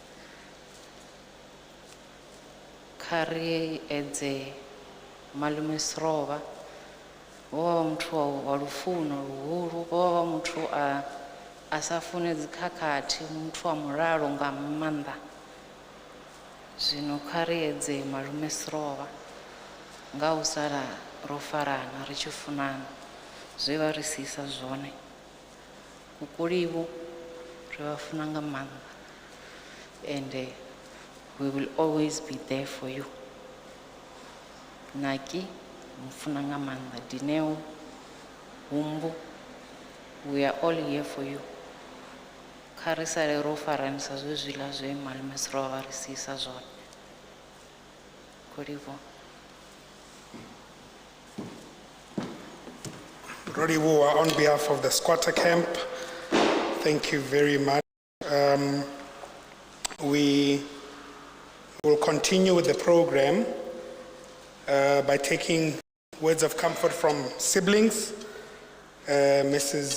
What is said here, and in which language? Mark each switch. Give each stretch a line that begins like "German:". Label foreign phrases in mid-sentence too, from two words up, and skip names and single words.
Venda: Kha ri edze malume Seroba vho vha muthu wa lufuno luhulu, vho vha muthu a sa fune dzikhakhathi, muthu wa mulalo nga maanḓa. Zwino kha ri edze malume Seroba nga u sala ro farana ri tshi funana zwe vha ri siisa zwone. Kokulivu ri vha funa nga maanḓa
English: and we will always be there for you.
Venda: Naki mfuna nga maanḓa. Dineo, Humbu,
English: we are all here for you.
Venda: Kha ri sale ro faranisa zwezwiḽa zwe malume Seroba vha ri siisa zwone. Kokulivu. Roriwa,
English: on behalf of the squatter camp, thank you very much. We will continue with the program by taking words of comfort from siblings. Mrs.